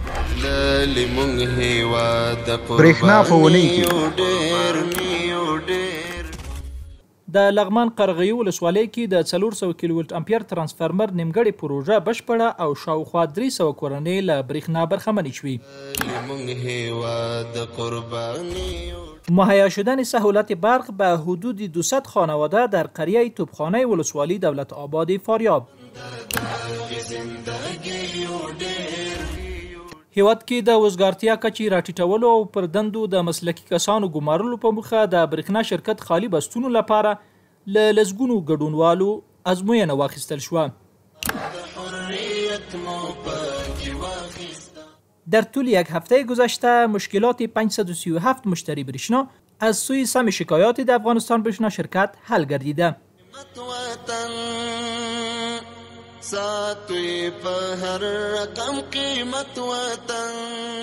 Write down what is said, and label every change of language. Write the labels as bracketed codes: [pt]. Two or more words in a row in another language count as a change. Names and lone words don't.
[ps] برېښنا په اونۍ کې د لغمان قرغیو ولسوالۍ کې د 400 کیلو ولټ امپیر ترانسفارمر نیمګړې پروژه بشپړه او شاوخوا 300 کورنۍ له برېښنا برخمنې شوې. [fa] مهیا شدن سهولت برق به حدود 200 خانواده در قریه توپخانه ولسوالی دولت آباد فاریاب. [ps] هیواد کې د وزګارتیا کچې راټیټولو او پر دندو د مسلکي کسانو ګمارلو په موخه د برېښنا شرکت خالي بستونو لپاره له لسګونو ګډونوالو ازموینه واخیستل شوه. [fa] در طول یک هفته گذشته مشکلات 537 مشتری برېښنا از سوی سم شکایات [ps] د افغانستان برېښنا شرکت [fa] حل گردیده. [ps] ساتوی په هر رقم قیمت وطن